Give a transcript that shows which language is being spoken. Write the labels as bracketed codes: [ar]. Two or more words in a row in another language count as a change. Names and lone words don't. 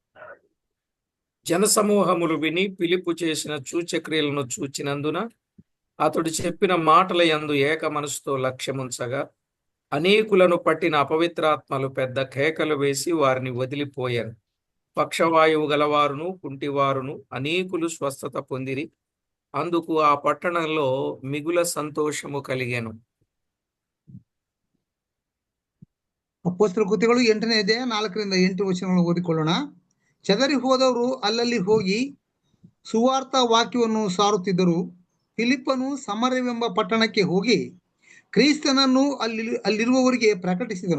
[te] జనసమూహములు విని ఫిలిప్పు చేసిన సూచక్రియలను చూచినందున అతడు చెప్పిన మాటల యందు ఏక మనసుతో లక్ష్యముంచగా అనేకులను పట్టిన అపవిత్రాత్మలు పెద్ద కేకలు వేసి వారిని వదిలిపోయాను. పక్షవాయువు గలవారును కుంటివారును అనేకులు స్వస్థత పొందిరి. అందుకు ఆ పట్టణంలో మిగుల సంతోషము కలిగెను. [kn] ಅಪೊಸ್ತಲರ ಕೃತ್ಯಗಳು 8ನೇ ಅಧ್ಯಾಯ 4ರಿಂದ 8 ವಚನಗಳನ್ನು ಓದಿಕೊಳ್ಳೋಣ. ಚದರಿ ಹೋದವರು ಅಲ್ಲಲ್ಲಿ ಹೋಗಿ ಸುವಾರ್ತ ವಾಕ್ಯವನ್ನು ಸಾರುತ್ತಿದ್ದರು. ಫಿಲಿಪ್ಪನು ಸಮರವೆಂಬ ಪಟ್ಟಣಕ್ಕೆ ಹೋಗಿ ಕ್ರಿಸ್ತನನ್ನು ಅಲ್ಲಿರುವವರಿಗೆ ಪ್ರಕಟಿಸಿದನು.